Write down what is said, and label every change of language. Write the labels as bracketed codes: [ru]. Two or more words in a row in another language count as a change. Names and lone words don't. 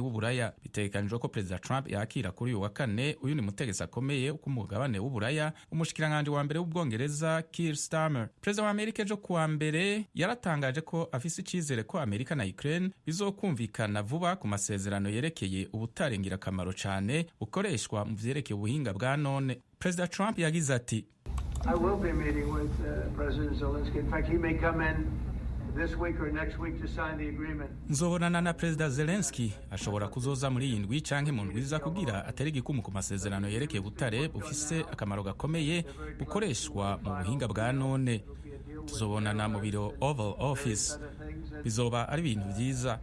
[rn] Bitegekanijwe ko Perezida Trump yakira kuri uyu wa kane uyu ni mutegetsi akomeye ku mugabane w'uburaya, umushikiranganje wa mbere w'ubwongereza Keir Starmer. Perezida wa Amerika ejo kuwa mbere yaratangaje ko afise icizere ko Amerika na Ukraine bizokumvikana vuba ku masezerano yerekeye ubutare ngirakamaro cane bukoreshwa mu vyerekeye ubuhinga bwa none. Perezida Trump yagize ati, [en] I will be meeting with President Zelensky. In fact, he may come in this week or next week to sign the agreement. [rn] Nzohorana na Perezida Zelensky, ashobora kuzoza muri iyi ndwi canke mu ndwi iza kugira atari igikumu ku masezerano yerekeye ubutare bufise akamaro gakomeye bukoreshwa mu buhinga bwa none. Tuzobonana mu biro Oval Office. Bizoba ari ibintu vyiza.